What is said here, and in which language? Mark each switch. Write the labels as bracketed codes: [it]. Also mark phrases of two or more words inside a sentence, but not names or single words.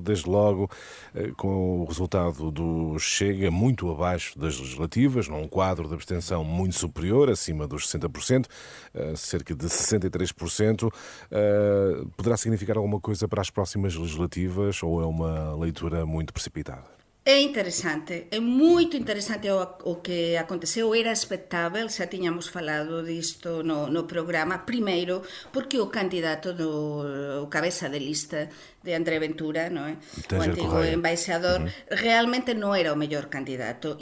[pt] Desde logo, com o resultado do Chega muito abaixo das legislativas, num quadro de abstenção muito superior, acima dos 60%, cerca de 63%. Poderá significar alguma coisa para as próximas legislativas ou é uma leitura muito precipitada? É interessante, [gl] é moito interesante o que aconteceu, era expectável, xa tiñamos falado disto no programa, primeiro porque o candidato o cabeza de lista de André Ventura, non é? O antigo embaixador, realmente non era o mellor candidato.